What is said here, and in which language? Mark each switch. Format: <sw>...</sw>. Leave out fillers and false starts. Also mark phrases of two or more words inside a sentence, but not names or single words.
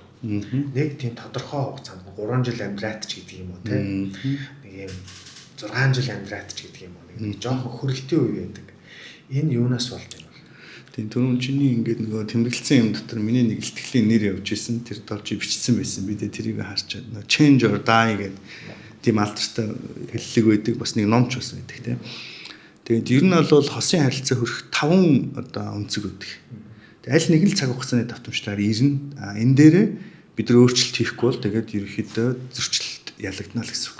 <mn>Нэг тийм тодорхой хугацаанд 3 жил амьдраад ч гэдэг юм уу тий. Нэг юм 6 жил амьдраад ч гэдэг юм уу. Нэг жоохон хөрөлтийн үе байдаг. Энэ юунаас болд юм бол? Тийм түрүүн чиний ингээд нөгөө тэмдэглэсэн юм дотор миний нэг илтгэлийн нэр явж исэн. Тэр долж бичсэн байсан. Би тэрийг харчаад нөгөө</mn> <en>change or die</en> <mn>гэдэг тийм алдартай хэллэг байдаг. Бас нэг номч бас байдаг тийм. Тэгээд ер нь бол хосын харилцаа хөрөх 5 одоо өнцөг үүдэг. Тэгээд аль нэг л цаг хугацааны давтамжтайгаар ирнэ. Энэ дээрээ бид нар өөрчлөлт хийхгүй бол тэгээд ерөөхдөө зөрчилд ялагдана л гэсэн үг.</mn>